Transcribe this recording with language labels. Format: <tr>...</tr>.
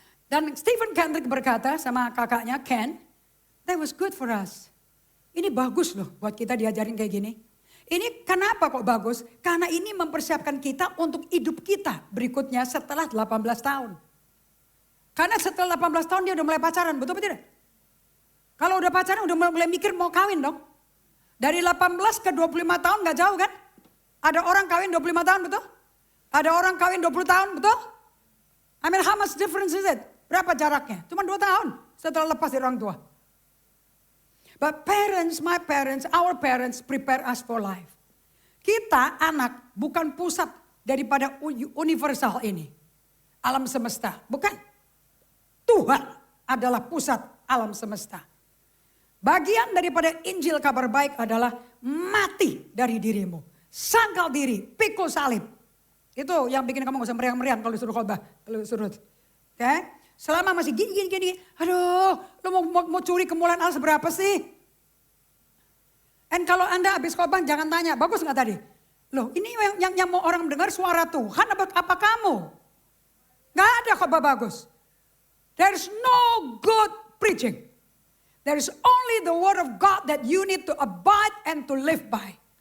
<id>Dan Stephen Kendrick berkata sama kakaknya Ken,</id> <en>that was good for us.</en> <id>Ini bagus loh buat kita diajarin kayak gini. Ini kenapa kok bagus? Karena ini mempersiapkan kita untuk hidup kita berikutnya setelah 18 tahun. Karena setelah 18 tahun dia udah mulai pacaran, betul apa tidak? Kalau udah pacaran udah mulai mikir mau kawin dong. Dari 18 ke 25 tahun gak jauh kan? Ada orang kawin 25 tahun, betul? Ada orang kawin 20 tahun, betul?</id> <en>I mean how much difference is it?</en> <id>Berapa jaraknya? Cuma 2 tahun setelah lepas dari orang tua.</id> <en>But parents, my parents, our parents prepare us for life.</en> <id>Kita anak bukan pusat daripada universal ini. Alam semesta, bukan. Tuhan adalah pusat alam semesta. Bagian daripada Injil kabar baik adalah mati dari dirimu. Sangkal diri, pikul salib. Itu yang bikin kamu gak usah meriang-meriang kalau disuruh khotbah, kalau disuruh. Oke? Selama masih gini, aduh, lu mau curi kemuliaan Allah seberapa sih? Dan kalau Anda habis khotbah jangan tanya, bagus gak tadi? Loh ini yang mau orang mendengar suara Tuhan apa kamu? Gak ada khotbah bagus.</id> <en>There's no good preaching. There is only the word of God that you need to abide and to live by.</en>